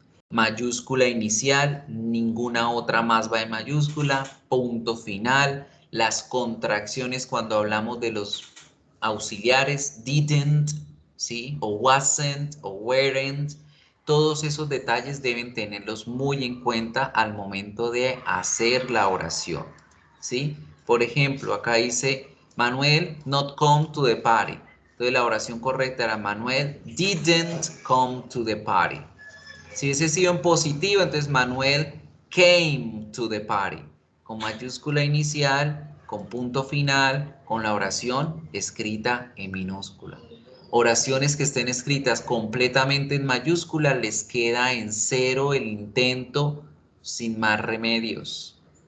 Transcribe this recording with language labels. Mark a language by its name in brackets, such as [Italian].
[Spanish] Mayúscula inicial, ninguna otra más va en mayúscula, punto final, las contracciones cuando hablamos de los auxiliares, didn't, ¿sí? O wasn't, o weren't. Todos esos detalles deben tenerlos muy en cuenta al momento de hacer la oración. ¿Sí? Por ejemplo, acá dice, Manuel [English] not come to the party. [Spanish] Entonces la oración correcta era, [English] Manuel didn't come to the party. [Spanish] Si hubiese sido en positivo, entonces [English] Manuel came to the party. [Spanish] Con mayúscula inicial, con punto final, con la oración escrita en minúscula. Oraciones que estén escritas completamente en mayúscula, les queda en 0 el intento sin más remedios.